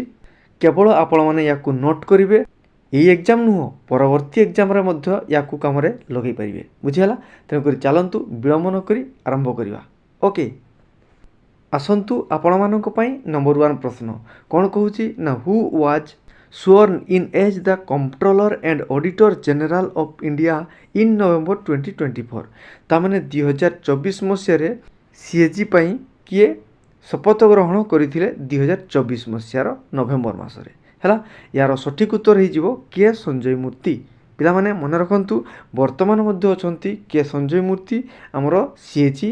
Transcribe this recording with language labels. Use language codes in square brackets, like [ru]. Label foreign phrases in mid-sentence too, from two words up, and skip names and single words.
[or] କେବଳ ଆପଣମାନେ ୟାକୁ ନୋଟ୍ କରିବେ, ଏଇ ଏକ୍ଜାମ୍ ନୁହଁ ପରବର୍ତ୍ତୀ ଏକ୍ଜାମ୍ରେ ମଧ୍ୟ ୟାକୁ କାମରେ ଲଗାଇ ପାରିବେ। ବୁଝିହେଲା? ତେଣୁକରି ଚାଲନ୍ତୁ ବିଳମ୍ବ ନ କରି ଆରମ୍ଭ କରିବା। ଓକେ, ଆସନ୍ତୁ ଆପଣମାନଙ୍କ ପାଇଁ ନମ୍ବର 1 ପ୍ରଶ୍ନ କ'ଣ କହୁଛି ନା, [en] who was sworn in as the Comptroller and Auditor General of India in November 2024। [or] ତାମାନେ 2024 ମସିହାରେ ସିଏଜି ପାଇଁ କିଏ ଶପଥ ଗ୍ରହଣ କରିଥିଲେ 2024 ମସିହାର ନଭେମ୍ବର ମାସରେ। ହେଲା, ୟାର ସଠିକ୍ ଉତ୍ତର ହେଇଯିବ କେ ସଞ୍ଜୟ ମୂର୍ତ୍ତି। ପିଲାମାନେ ମନେ ରଖନ୍ତୁ, ବର୍ତ୍ତମାନ ମଧ୍ୟ ଅଛନ୍ତି କେ ସଞ୍ଜୟ ମୂର୍ତ୍ତି ଆମର ସିଏଜି।